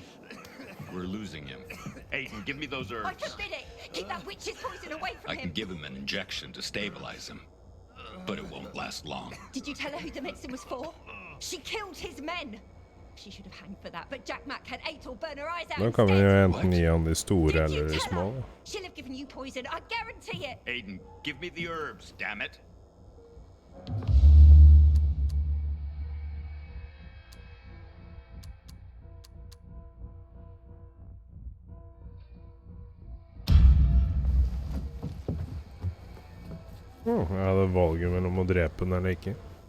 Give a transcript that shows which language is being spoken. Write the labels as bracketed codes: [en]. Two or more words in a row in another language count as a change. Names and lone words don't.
[en] We're losing him. Aiden, give me those herbs. I forbid it! Keep that witch's poison away from I him! can give him an injection to stabilize him, but it won't last long. Did you tell her who the medicine was for? She killed his men! She should have hanged for that, but Jack Mack had Atel burn her eyes out [no] Nå kan vi jo [en] instead. [no] enten gi han de store eller de små. [en] She'll have given you poison, I guarantee it! Aiden, give me the herbs, damn it. [no] Jeg hadde valget mellom å drepe den eller ikke.